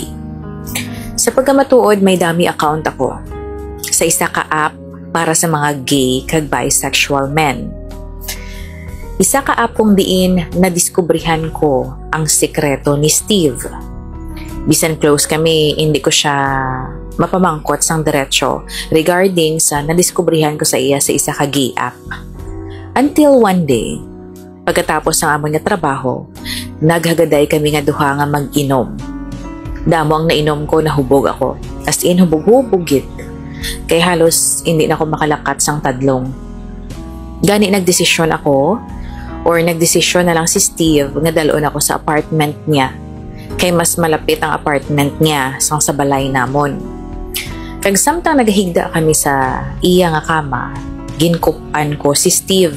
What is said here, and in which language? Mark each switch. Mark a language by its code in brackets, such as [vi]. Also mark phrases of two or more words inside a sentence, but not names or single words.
[hil] Sa pagkamatuod, may dami account ako sa isa ka app para sa mga gay kag [en] bisexual men. [hil] Isa ka app kung diin nadiskubrihan ko ang sekreto ni Steve. Bisan close kami, hindi ko siya mapamangkot sang diretso regarding sa nadiskubrihan ko sa iya sa isa ka gay app. [en] Until one day, [tl] pagkatapos ng [hil] amon nga trabaho, naghagaday kami nga duha nga mag-inom. Damo ang nainom ko, nahubog ako. [en] As in, [hil] hubog-hubog gid. Kay halos hindi na ako makalakat sang tadlong. Gani nagdesisyon ako, or nagdesisyon na lang si Steve nga dalon ako sa apartment niya. Kay mas malapit ang apartment niya sang sa balay namon. Kag samtang naghigda kami sa iya nga kama, ginkupan ko si Steve.